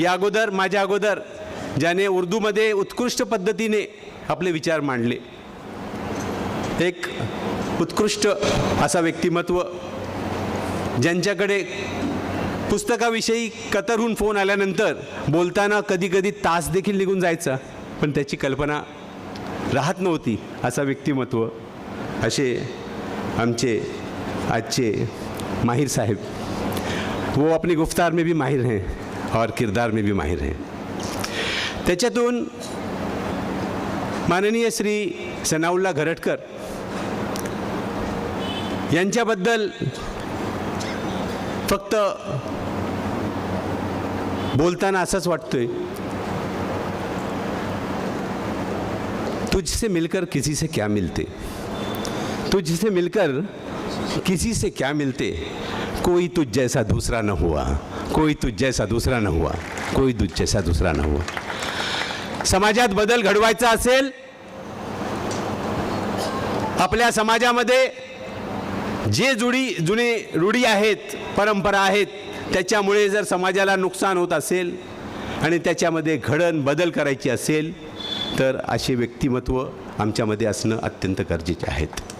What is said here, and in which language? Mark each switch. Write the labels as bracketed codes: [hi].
[mr] या अगोदर माझ्या अगोदर ज्याने उर्दूमध्ये उत्कृष्ट पद्धतीने आपले विचार मांडले, एक उत्कृष्ट असा व्यक्तिमत्व ज्यांच्याकडे पुस्तकाविषयी कतरहून फोन आल्यानंतर बोलताना कधी कधी तास देखील निघून जायचा, पण त्याची कल्पना राहत नव्हती असा व्यक्तिमत्व असे आमचे आजचे माहिर साहेब. [hi] वो अपनी गुफ्तार में भी माहिर हैं और किरदार में भी माहिर हैं. [mr] त्याच्यातून माननीय श्री सनाउल्ला घरटकर यांच्याबद्दल फक्त बोलताना असंच वाटतंय, [hi] तुझसे मिलकर किसी से क्या मिलते, तुझसे मिलकर किसी से क्या मिलते, कोई तुझ जैसा दूसरा न हुआ, कोई तुझ जैसा दूसरा न हुआ, कोई तुझ जैसा दूसरा न हुआ. [mr] समाजात बदल घडवायचा असेल, आपल्या समाजामध्ये जे जुने रूढी आहेत, परंपरा आहेत, त्याच्यामुळे जर समाजाला नुकसान होत असेल आणि त्याच्यामध्ये बदल करायची असेल तर असे व्यक्तिमत्व आमच्यामध्ये असणं अत्यंत गरजेचे आहेत.